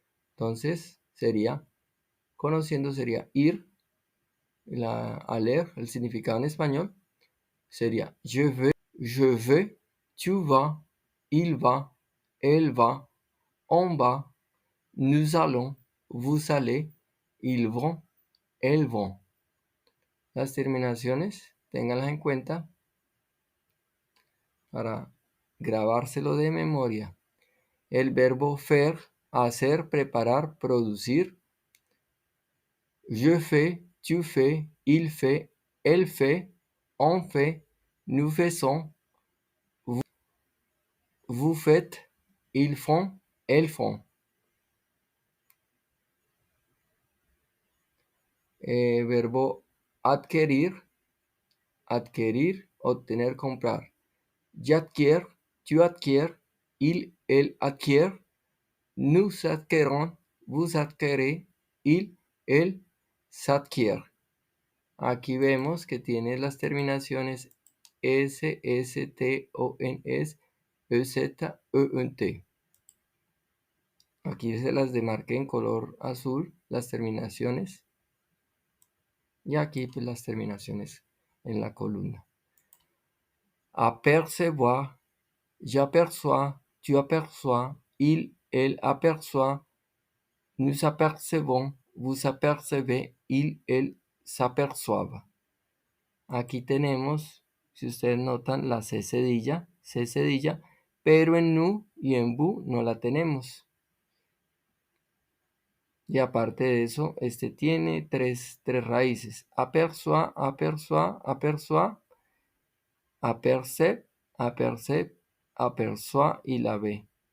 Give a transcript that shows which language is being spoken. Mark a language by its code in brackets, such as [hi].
[es] Entonces conociendo sería ir, [fr] aller, [es] el significado en español, sería [fr] je vais, tu vas, il va, elle va, on va, nous allons, vous allez, ils vont, elles vont. [es] Las terminaciones, ténganlas en cuenta para grabárselo de memoria. El verbo faire, hacer, preparar, producir. [fr] Je fais, tu fais, il fait, elle fait, on fait, nous faisons, vous faites, ils font, elles font. [es] Verbo adquirir, obtener, comprar. [fr] J'acquiers, tu acquiers, il, elle acquiert, nous acquérons, vous acquérez, il, elle s'acquiert. [es] Aquí vemos que tiene las terminaciones S, S, T, O, N, S, E, Z, E, N, T. Aquí se las demarqué en color azul, las terminaciones. Y aquí pues las terminaciones en la columna. [fr] Apercevoir, j'aperçois, tu aperçois, il, elle aperçoit, nous apercevons, vous apercevez, il, elle s'aperçoivent. [es] Aquí tenemos, si ustedes notan, la C cedilla, pero en nu y en bu no la tenemos. Y aparte de eso, este tiene tres raíces. [fr] Aperçoit, aperçoit, aperçoit, apercep, apercep, aperçoit [es] y la B.